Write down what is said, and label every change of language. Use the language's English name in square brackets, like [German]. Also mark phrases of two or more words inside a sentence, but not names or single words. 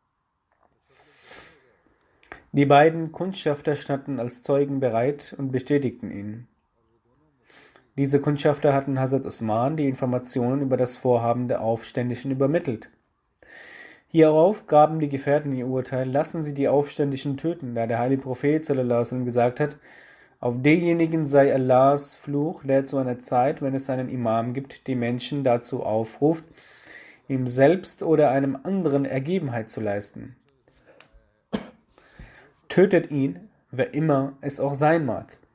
[German] Die beiden Kundschafter standen als Zeugen bereit und bestätigten ihn. Diese Kundschafter hatten Hazrat Usman die Informationen über das Vorhaben der Aufständischen übermittelt. Hierauf gaben die Gefährten ihr Urteil: Lassen Sie die Aufständischen töten, da der heilige Prophet [Arabic] صلى الله عليه وسلم [German] gesagt hat: Auf denjenigen sei Allahs Fluch, der zu einer Zeit, wenn es einen Imam gibt, die Menschen dazu aufruft, ihm selbst oder einem anderen Ergebenheit zu leisten. Tötet ihn, wer immer es auch sein mag.